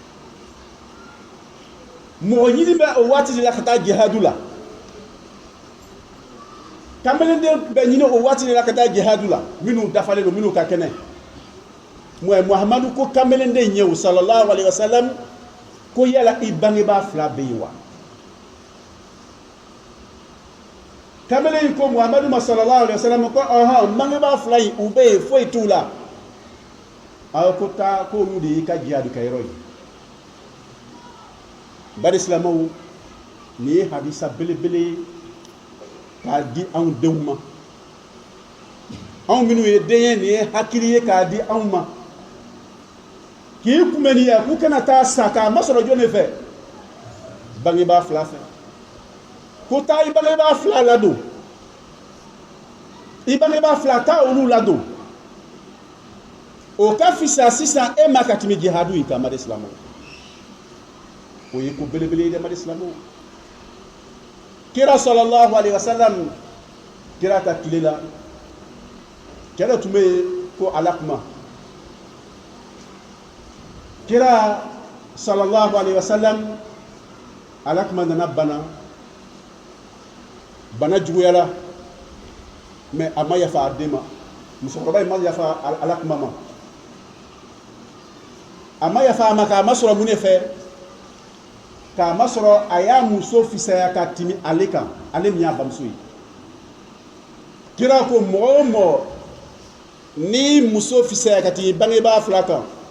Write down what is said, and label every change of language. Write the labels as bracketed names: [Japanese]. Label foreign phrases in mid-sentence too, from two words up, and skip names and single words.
[Bambara] mɔgɔ ɲini bɛ o waati de la ka taa jihadu la kamelenden bɛ ɲini o waati de la ka taa jihadu la minnu dafalen don minnu ka kɛnɛ Muhamadu ko kamelenden ye o [Arabic] صلى الله عليه وسلم [Bambara] ko yala i bangebaa fila bɛ yen wa kamelen ko Muhamadu ma [Arabic] صلى الله عليه وسلم [Bambara] ko ɔhɔn bangebaa fila in u bɛ yen foyi t'u la a ko taa ko olu de y'i ka jihadu kɛyɔrɔ ye bari silamɛw nin ye hadisa belebele k'a di anw denw ma anw minnu ye den ye nin ye hakili ye k'a di anw ma k'i kunbɛn nin ye k'u kana taa sa k'a masɔrɔ jɔn de fɛ bangebaa fila fɛ ko taa i bangebaa fila ladon i bangebaa fila taa olu ladon o ka fisa sisan e ma ka tɛmɛ jihadu in kan mari silamɛw o ye ko belebele de mari silamɛw kira [Arabic] صلى الله عليه وسلم [Bambara] kira ka tile la kɛlɛ tun bɛ yen ko Ala kuma kira [Arabic] صلى الله عليه وسلم [Bambara] Ala kuma nana bana juguyara mais a ma yafa a den ma musokɔrɔba in ma yafa Ala kuma ma a ma yafa a ma k'a ma sɔrɔ mun de fɛ k'a ma sɔrɔ a y'a muso fisaya ka timi ale kan ale min y'a bamuso ye kira ko mɔgɔ o mɔgɔ ni muso fisaya ka timi bangebaa fila kan